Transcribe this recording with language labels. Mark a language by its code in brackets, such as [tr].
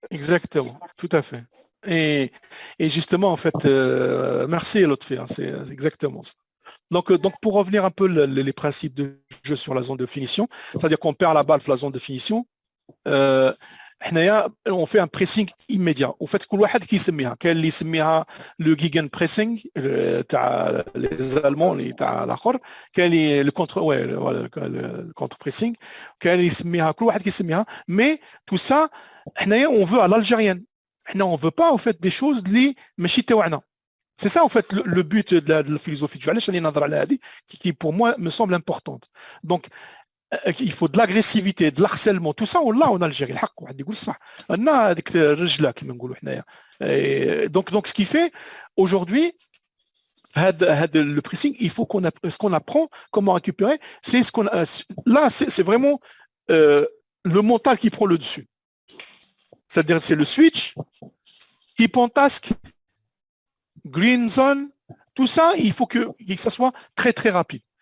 [fr] Exactement, tout à fait. Et justement, en fait, merci Lotfi, c'est exactement ça. Donc, pour revenir un peu les principes de jeu sur la zone de finition, c'est-à-dire qu'on perd la balle sur la zone de finition, on fait un pressing immédiat. En fait, [ar] كل واحد كيسميها كاين اللي يسميها [fr] le gegen pressing [ar] تاع [fr] les Allemands [ar] اللي تاع الاخر كاين اللي [fr] le contre pressing [ar] كاين اللي يسميها كل واحد كيسميها [fr] mais tout ça [ar] حنايا [fr] on veut à l'algérienne. On veut pas en fait des choses [ar] اللي ماشي تاعنا. [fr] C'est ça en fait le but de la philosophie du [ar] علاش راني نهضر على هذه [fr] qui pour moi me semble importante. Donc il faut de l'agressivité, de l'harcèlement, tout ça on l'a en Algérie. [ar] الحق واحد يقول صح. عندنا هذيك الرجله كما نقولوا حنايا. [fr] Donc ce qui fait aujourd'hui le pressing, il faut ce qu'on apprend comment récupérer, c'est ce qu'on là c'est vraiment le mental qui prend le dessus. C'est-à-dire c'est le switch qui pentasque green zone, tout ça, il faut que ça soit très très rapide.